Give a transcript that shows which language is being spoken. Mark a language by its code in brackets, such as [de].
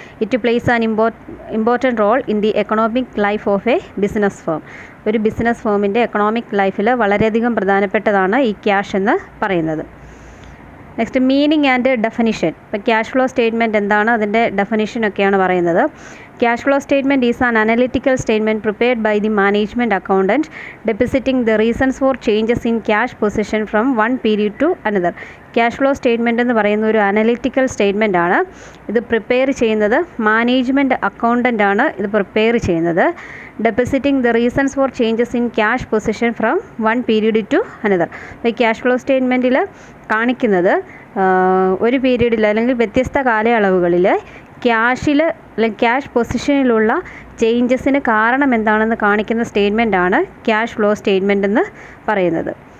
[en] It plays an important role in the economic life of a business firm. [ml] ഒരു business ഫേമിൻ്റെ economic ലൈഫിൽ വളരെയധികം പ്രധാനപ്പെട്ടതാണ് ഈ ക്യാഷ് എന്ന് പറയുന്നത്. [en] Next, meaning and definition. [ml] ഇപ്പോൾ ക്യാഷ് ഫ്ലോ സ്റ്റേറ്റ്മെൻറ്റ് എന്താണ്, അതിൻ്റെ ഡെഫിനിഷനൊക്കെയാണ് പറയുന്നത്. [en] Cash flow statement is an analytical statement prepared by the management accountant depositing the reasons for changes in cash position from one period to another. [ml] Cash flow statement എന്ന് പറയുന്ന ഒരു analytical statement ആണ്. ഇത് prepare ചെയ്യുന്നത് management accountant ആണ്. ഇത് prepare ചെയ്യുന്നത് [en] Depositing the reasons for changes in cash position from one period to another. [ml] ഈ ക്യാഷ് ഫ്ലോ സ്റ്റേറ്റ്മെൻറ്റിൽ കാണിക്കുന്നത് ഒരു പീരീഡിൽ അല്ലെങ്കിൽ വ്യത്യസ്ത കാലയളവുകളിൽ ക്യാഷിൽ അല്ലെങ്കിൽ ക്യാഷ് പൊസിഷനിലുള്ള ചേഞ്ചസിന് കാരണം എന്താണെന്ന് കാണിക്കുന്ന സ്റ്റേറ്റ്മെൻറ്റാണ് ക്യാഷ് ഫ്ലോ സ്റ്റേറ്റ്മെൻ്റ് എന്ന് പറയുന്നത്.